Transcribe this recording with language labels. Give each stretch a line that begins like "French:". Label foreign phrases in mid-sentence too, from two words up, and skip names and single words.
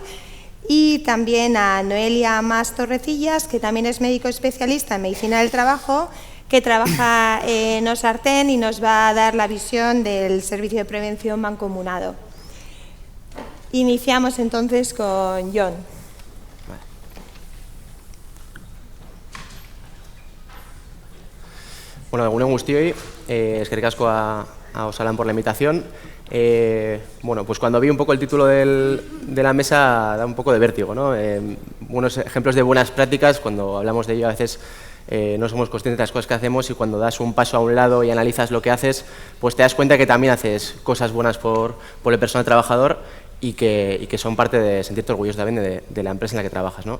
Spanish: Y también a Noelia Mas Torrecillas, que también es médico especialista en medicina del trabajo, que trabaja en Osartén y nos va a dar la visión del servicio de prevención mancomunado. Iniciamos entonces con Jon. Bueno,
Basque: egunon guztioi, eskerrik asko
Spanish: a Osalan por la invitación. Bueno, pues cuando vi un poco el título de la mesa da un poco de vértigo, ¿no? Unos ejemplos de buenas prácticas, cuando hablamos de ello a veces no somos conscientes de las cosas que hacemos, y cuando das un paso a un lado y analizas lo que haces, pues te das cuenta que también haces cosas buenas por el personal trabajador y que son parte de sentirte orgulloso también de la empresa en la que trabajas, ¿no?